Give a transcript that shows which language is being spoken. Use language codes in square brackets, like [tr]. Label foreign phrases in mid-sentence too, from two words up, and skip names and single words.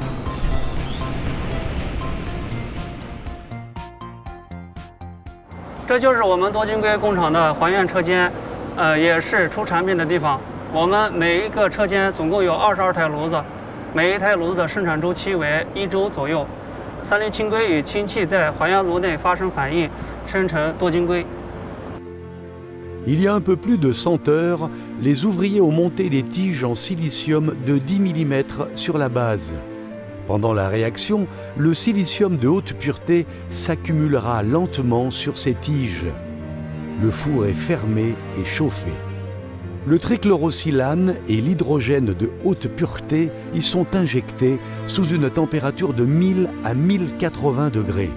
[zh] Ce 就是我们多晶硅工厂的还原车间，也是出产品的地方。我们每一个车间总共有22台炉子，每一台炉子的生产周期为1周左右。三磷氢硅与氢气在还原炉内发生反应，生成多晶硅。 [fr] Il y a un peu plus de 100 heures, les ouvriers ont monté des tiges en silicium de 10 mm sur la base. Pendant la réaction, le silicium de haute pureté s'accumulera lentement sur ces tiges. Le four est fermé et chauffé. Le trichlorosilane et l'hydrogène de haute pureté y sont injectés sous une température de 1000 à 1080 degrés.